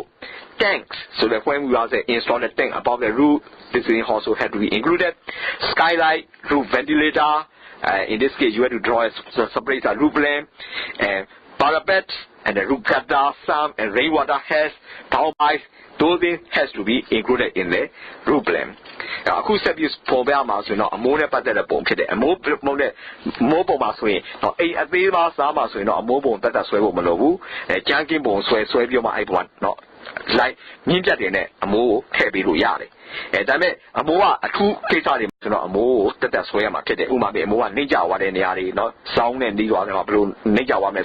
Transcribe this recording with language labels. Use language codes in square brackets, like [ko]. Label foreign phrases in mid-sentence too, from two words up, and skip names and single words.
[en] Tanks, so that when we are install the tank above the roof, this thing also have to be included. Skylight, roof ventilator. In this case, you have to draw a separate roof plan, and parapet, and the roof gutter, sun, and rainwater heads, power pipes. Those things has to be included in the roof plan. [my] အခုဆက်ပြီးပေါ်ပြမှာဆိုရင်တော့အမိုးနဲ့ပတ်သက်တဲ့ပုံဖြစ်တယ်အမိုးပုံနဲ့မိုးပုံမှာဆိုရင်တော့အိမ်အသေးပါစားမှာဆိုရင်တော့အမိုးပုံတက်တက်ဆွဲဖို့မလိုဘူးကြမ်းကင်းပုံဆွဲပြီးမှအဲ့ပုံကတော့လိုက်မြင့်ပြတ်တယ်နဲ့အ မိုးကိုထည့်ပေးလို့ရတယ်ဒါပေမဲ့အမိုးကအထူးကိစ္စတွေဆိုတော့အမိုးကိုတက်တက်ဆွဲရမှာဖြစ်တယ်ဥပမာပြအမိုးကနှိမ့်ကြသွားတဲ့နေရာတွေနော်စောင်းနဲ့နှီးသွားတယ်မှာဘယ်လိုနှိမ့်ကြသွားမယ်